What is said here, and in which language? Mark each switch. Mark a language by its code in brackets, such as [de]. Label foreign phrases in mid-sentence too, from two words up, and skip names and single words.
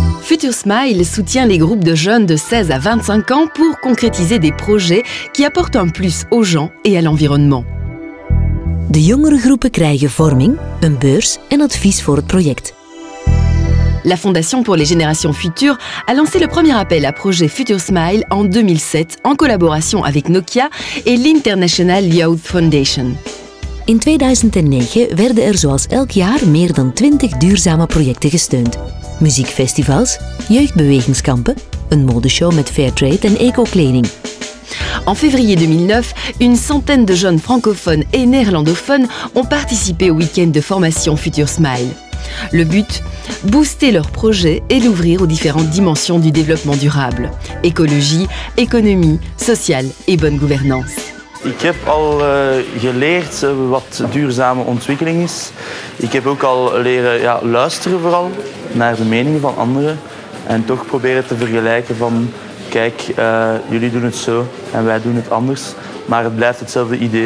[fr] Future Smile soutient les groupes de jeunes de 16 à 25 ans pour concrétiser des projets qui apportent un plus aux gens et à l'environnement. [nl] De jongere groepen krijgen vorming, een beurs en advies voor het project. [fr] La Fondation pour les Générations Futures a lancé le premier appel à projet Future Smile en 2007 en collaboration avec Nokia et l'International Youth Foundation. [nl] In 2009 werden er zoals elk jaar meer dan 20 duurzame projecten gesteund. Muziekfestivals, jeugdbewegingskampen, een modeshow met Fairtrade en eco-kleding. [fr] En février 2009, une centaine de jeunes francophones et néerlandophones ont participé au week-end de formation Future Smile. Le but, booster leurs projets et l'ouvrir aux différentes dimensions du développement durable. Écologie, économie, sociale et bonne gouvernance. [nl] Ik heb al geleerd wat duurzame ontwikkeling is. Ik heb ook al leren luisteren vooral naar de meningen van anderen. En toch proberen te vergelijken van, kijk, jullie doen het zo en wij doen het anders. Maar het blijft hetzelfde idee.